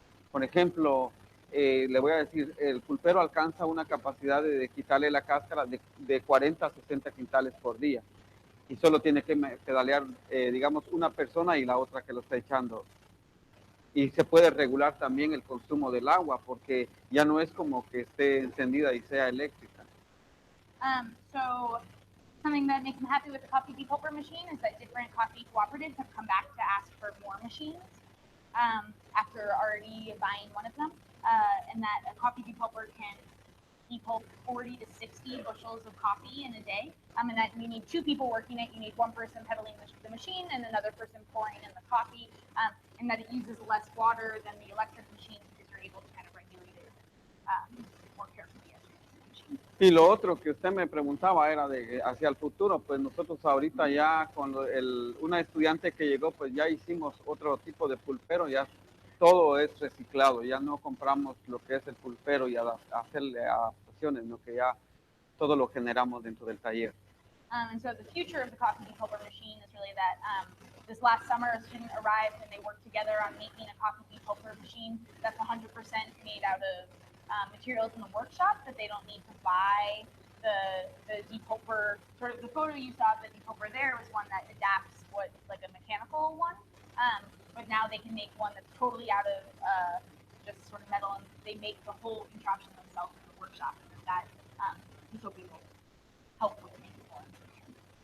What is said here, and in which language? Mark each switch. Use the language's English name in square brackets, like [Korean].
[Spanish] Por ejemplo, le voy a decir, el pulpero alcanza una capacidad de quitarle la cáscara de 40 a 60 quintales por día y solo tiene que pedalear, digamos, una persona y la otra que lo está echando. Y se puede regular también el consumo del agua porque ya no es como que esté encendida y sea eléctrica. [English] So something that makes them happy with the coffee depulper machine is that different coffee cooperatives have come back to ask for more machines after already buying one of them, and that a coffee depulper can depulp 40 to 60 bushels of coffee in a day, and that you need 2 people working it. You need 1 person pedaling the machine and another person pouring in the coffee, and that it uses less water than the electric machine because you're able to kind of regulate it more carefully as you're using the machine. [Spanish] Y lo otro que usted me preguntaba era de hacia el futuro, pues nosotros ahorita ya con una estudiante que llegó, pues ya hicimos otro tipo de pulpero, ya todo es reciclado, ya no compramos lo que es el pulpero y hacerle adaptaciones, sino que ya todo lo generamos dentro del taller. [English] And so the future of the coffee depulper machine is really that this last summer a student arrived and they worked together on making a coffee depulper machine that's 100% made out of materials in the workshop, that they don't need to buy the depulper. Sort of the photo you saw of the depulper there was one that adapts what like a mechanical one, but now they can make one that's totally out of just sort of metal, and they make the whole contraption themselves in the workshop, and that is hoping will help with making more information.